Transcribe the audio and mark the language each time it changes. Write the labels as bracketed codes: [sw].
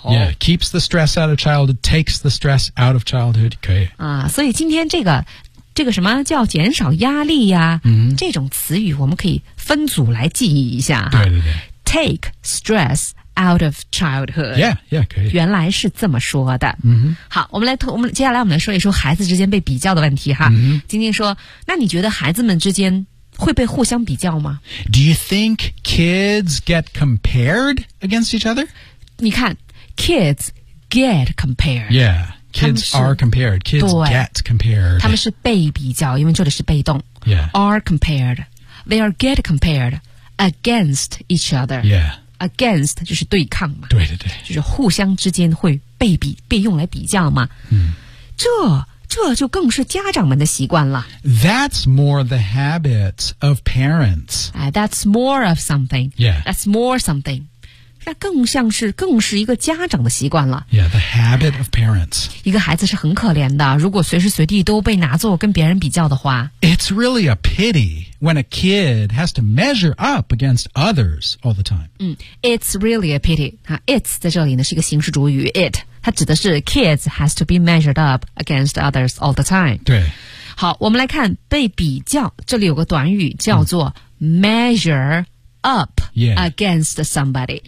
[en] Yeah, keeps the stress out of childhood Takes the stress out of childhood 可以、 [zh] 所以今天这个什么叫减少压力呀、这种词语我们可以分组来记忆一下对对对 [en] Take stress out of childhood Yeah, yeah, 可以 [zh] 原来是这么说的、好我们接下来说一说孩子之间被比较的问题哈、今天说那你觉得孩子们之间会被互相比较吗 [en] Do you think kids get compared against each other? [zh] 你看 [en] kids get compared. Yeah, kids are compared. Kids get compared. [zh] 他们是被比较因为这里是被动、 [en] are compared. They are get compared against each other. Yeah. [zh] Against 就是对抗嘛。对对对。就是互相之间会被用来比较嘛。这就更是家长们的习惯了。 [en] That's more the habit of parents. That's more of something. Yeah. That's more something. [zh] 那更像是更是一个家长的习惯了。 [en] Yeah, the habit of parents. [zh] 一个孩子是很可怜的，如果随时随地都被拿作跟别人比较的话。 [en] It's really a pity when a kid has to measure up against others all the time. It's really a pity. It's [zh] 在这里呢是一个形式主语 [en] it. [zh] 它指的是 [en] kids has to be measured up against others all the time. [zh] 对。好我们来看被比较这里有个短语叫做 [en] measure up、 [zh] against somebody.